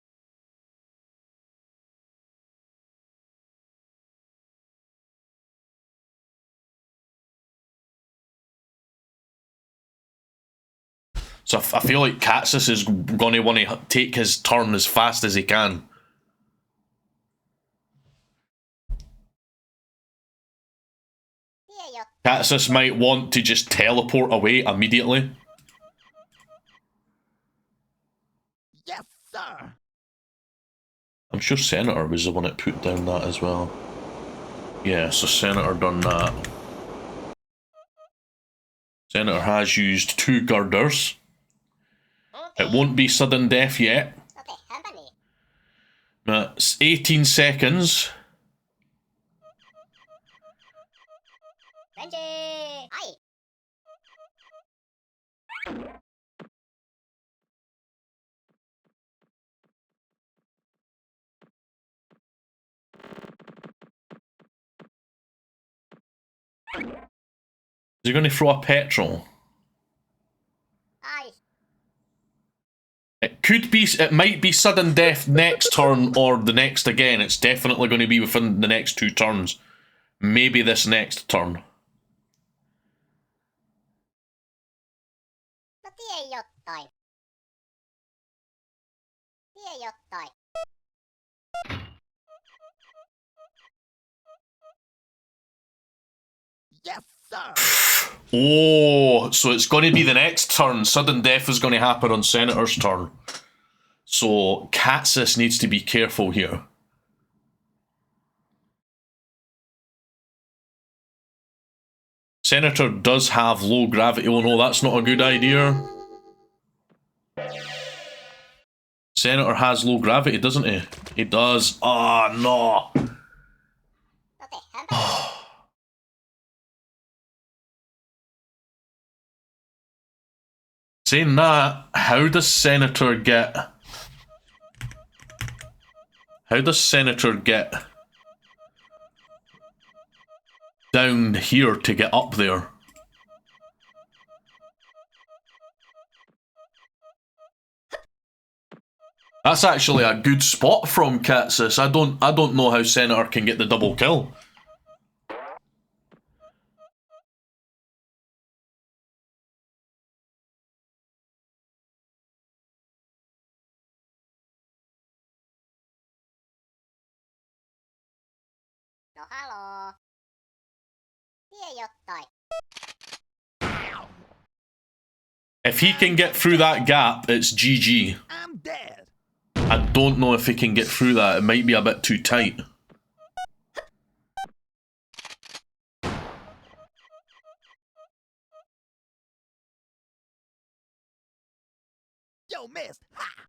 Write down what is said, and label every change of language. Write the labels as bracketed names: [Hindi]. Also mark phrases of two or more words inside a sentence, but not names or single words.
[English] So I feel like K4Tsis is going to want to take his turn as fast as he can. [Finnish] Tie jotain. [English] K4Tsis might want to just teleport away immediately. Yes, sir. I'm sure Senator was the one that put down that as well. Yeah, so Senator done that. Senator has used 2 girders. It won't be sudden death yet. [Finnish] No tehdäänpä niin. [English] That's 18 seconds. Benji! Ai! Is he going to throw a petrol? Ai! It could be, it might be sudden death next turn or the next again. It's definitely going to be within the next 2 turns. Maybe this next turn. [Finnish] No tie jotain. Tie jotain. [English] Yes, sir. Oh, so it's going to be the next turn. Sudden death is going to happen on Senator's turn. So K4Tsis needs to be careful here. Senator does have low gravity. Oh no, that's not a good idea. Senator has low gravity, doesn't he? He does. Oh no. [Finnish] No tehdäänpä niin. [English] Saying that, how does Senator get down here to get up there? That's actually a good spot from K4Tsis. I don't know how Senator can get the double kill. [Finnish] No haloo. Tie jotain. [English] If he can get through that gap, it's GG. I'm dead. I don't know if he can get through that. It might be a bit too tight. Yo, missed. Ha!